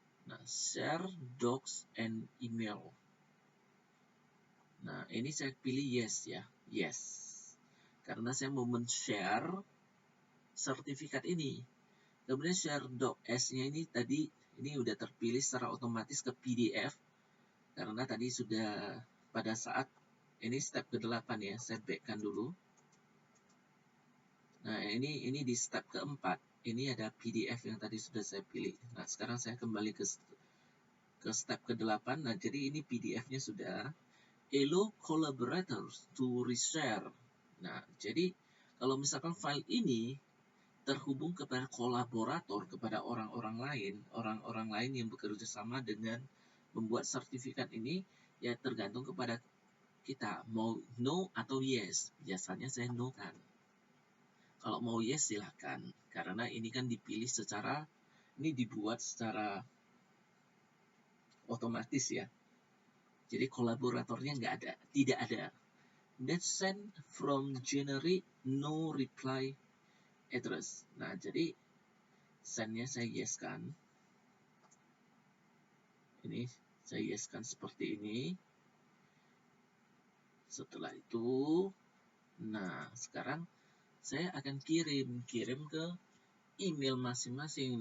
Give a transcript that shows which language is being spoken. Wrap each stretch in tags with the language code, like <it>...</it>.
<en>Nah, share docs and email.</en> <id>Nah, ini saya pilih yes ya. Yes. Karena saya mau men-share sertifikat ini. Kemudian share doc S-nya ini tadi ini udah terpilih secara otomatis ke PDF. Karena tadi sudah pada saat ini step ke-8 ya. Saya back-kan dulu. Nah, ini di step ke-4. Ini ada PDF yang tadi sudah saya pilih. Nah, sekarang saya kembali ke step ke-8. Nah, jadi ini PDF-nya sudah.</id> <en>Allow collaborators to reshare.</en> <id>Nah, jadi kalau misalkan file ini terhubung kepada kolaborator, kepada orang-orang lain yang bekerja sama dengan membuat sertifikat ini, ya tergantung kepada kita mau no atau yes. Biasanya saya no kan. Kalau mau yes silahkan, karena ini kan dipilih secara, ini dibuat secara otomatis ya. Jadi kolaboratornya tidak ada.</id> <en>Then send from generic no reply address.</en> <id>Nah, jadi send-nya saya yes kan. Ini saya yes kan seperti ini. Setelah itu, nah sekarang saya akan kirim ke email masing-masing.</id>